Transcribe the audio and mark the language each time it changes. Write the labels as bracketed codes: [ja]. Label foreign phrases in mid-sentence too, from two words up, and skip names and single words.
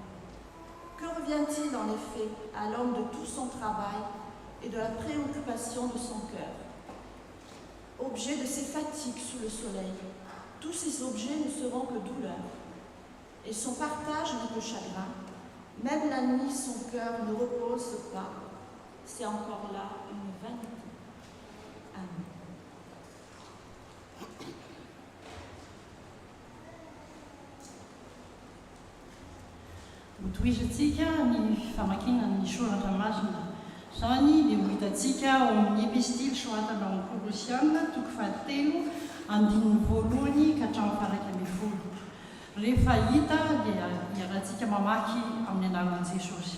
[fr] Que revient-il en effet à l'homme de tout son travail et de la préoccupation de son cœur? Objet de ses fatigues sous le soleil, tous ces objets ne seront que douleur, et son partage n'est que chagrin. Même la nuit, son cœur ne repose pas. C'est encore là une vanité. Amen. [mg] Hotoizatsika ny famakina ny soratra masina. Izany dia ho hitantsika ao amin'ny epistily soratana ao amin'ny Kolosiana, toko fahatelo, andininy voalohany ka hatramin'ny faha 1 Rehefa hita dia iarahantsika mamaky amin'ny anaran'i Jesosy.